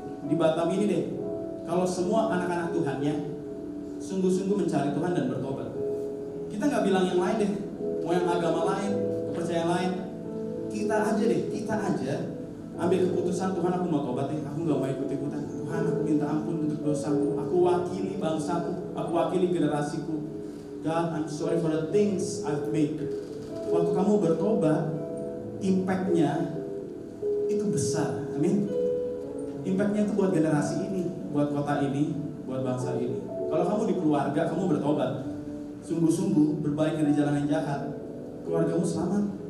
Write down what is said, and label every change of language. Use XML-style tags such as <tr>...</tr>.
<id>di Batam ini deh, kalau semua anak-anak Tuhannya sungguh-sungguh mencari Tuhan dan bertobat. Kita nggak bilang yang lain deh, mau yang agama lain, kepercayaan lain. Kita aja ambil keputusan, Tuhan aku mau tobat deh, aku nggak mau ikut-ikutan. Tuhan aku minta ampun untuk dosaku, aku wakili bangsaku, aku wakili generasiku.</id> <en>God, I'm sorry for the things I've made.</en> <id>Waktu kamu bertobat, impact-nya itu besar, amin. Impact-nya itu buat generasi ini, buat kota ini, buat bangsa ini. Kalau kamu di keluarga, kamu bertobat, sungguh-sungguh berbalik dari jalan yang jahat, keluargamu selamat.</id>